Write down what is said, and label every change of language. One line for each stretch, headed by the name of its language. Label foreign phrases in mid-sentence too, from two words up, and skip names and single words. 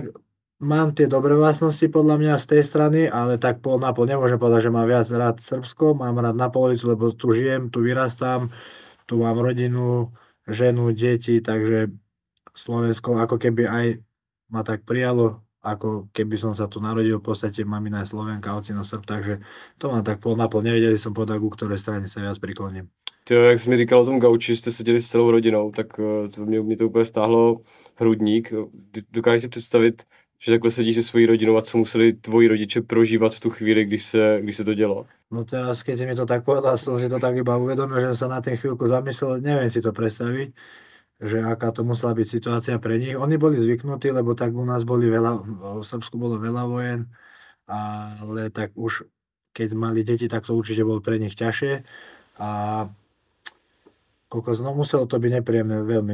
Slovak: Mám tie dobré vlastnosti podľa mňa z tej strany, ale tak pol na pol nemôžem povedať, že mám viac rád Srbsko, mám rád na polovicu, lebo tu žijem, tu vyrastám, tu mám rodinu, ženu, deti, takže Slovensko ako keby aj ma tak prijalo, ako keby som sa tu narodil, v podstate mamina je Slovenka, ocino Srb, takže to mám tak pol na pol, nevedeli som povedať, ku ktorej strane sa viac prikloním.
Czech: Tyjo, jak jsi mi říkal o tom gauči, jste seděli s celou rodinou, tak mě to úplně stáhlo hrudník. Dokážeš si představit, že takhle sedíš se svojí rodinou a co museli tvoji rodiče prožívat v tu chvíli, když se to dělo?
Slovak: No teraz, keď si mi to tak povedal, som si to tak iba uvedomil, že som sa na tým chvíľku zamyslel, neviem si to predstaviť, že aká to musela byť situácia pre nich. Oni boli zvyknutí, lebo tak u nás boli v Srbsku bolo veľa vojen, ale tak už keď mali deti, tak to určite bolo pre nich ťažšie a kokos, no muselo to byť nepríjemné veľmi.